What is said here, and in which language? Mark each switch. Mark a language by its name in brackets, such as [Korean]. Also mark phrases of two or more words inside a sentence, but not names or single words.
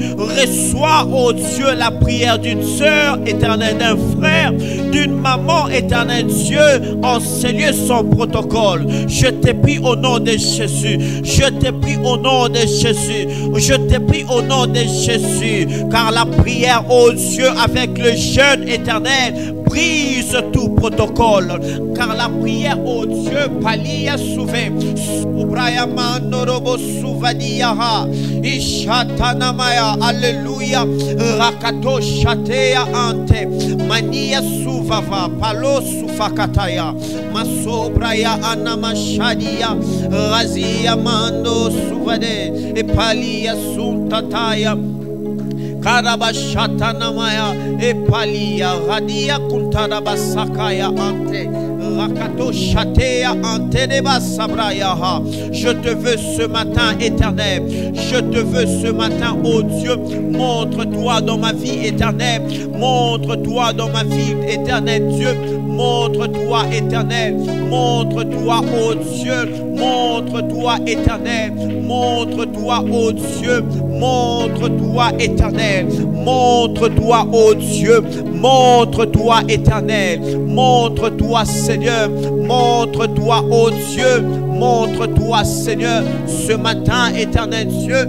[French] Reçois, oh Dieu, la prière d'une sœur éternelle, d'un frère, d'une maman éternelle, Dieu, enseigne son protocole. Je t'ai pris au nom de Jésus, je t'ai pris au nom de Jésus, je t'ai pris au nom de Jésus, car la prière, oh Dieu, avec le jeûne éternel, brise tout protocole, car la prière, oh Dieu, palia souvé, Subraya mandorobo souvadiyaha, Ishatanamaya, alléluia, Rakato shatea ante, Mania souvava, Palo soufakataya, Masobraya anamashadia, Razia mando souvade, et palia suntataya. Karabashatanamaya epalia radia kuntarabasakaya ante rakato shatea ante deba sabraya. Je te veux ce matin éternel, je te veux ce matin oh Dieu, montre-toi dans ma vie éternelle, montre-toi dans ma vie éternelle Dieu, montre-toi éternel, montre-toi oh Dieu, montre-toi éternel, montre-toi oh Dieu, montre-toi éternel, montre-toi ô Dieu, montre-toi éternel, montre-toi Seigneur, montre-toi ô Dieu, montre-toi Seigneur, ce matin éternel Dieu.